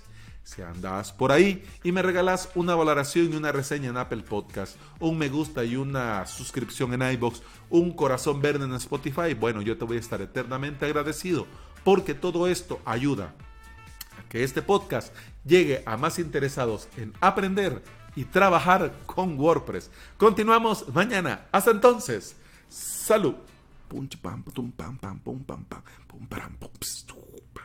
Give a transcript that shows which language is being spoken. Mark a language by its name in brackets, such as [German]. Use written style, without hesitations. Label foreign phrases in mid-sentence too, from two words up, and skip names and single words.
[Spanish] Si andas por ahí y me regalas una valoración y una reseña en Apple Podcast, un me gusta y una suscripción en iVoox, un corazón verde en Spotify, bueno, yo te voy a estar eternamente agradecido, porque todo esto ayuda a que este podcast llegue a más interesados en aprender y trabajar con WordPress. Continuamos mañana. Hasta entonces, salud. Pum, pam, pum, pam, pam, pum, pam, pam, pum, pam, pum,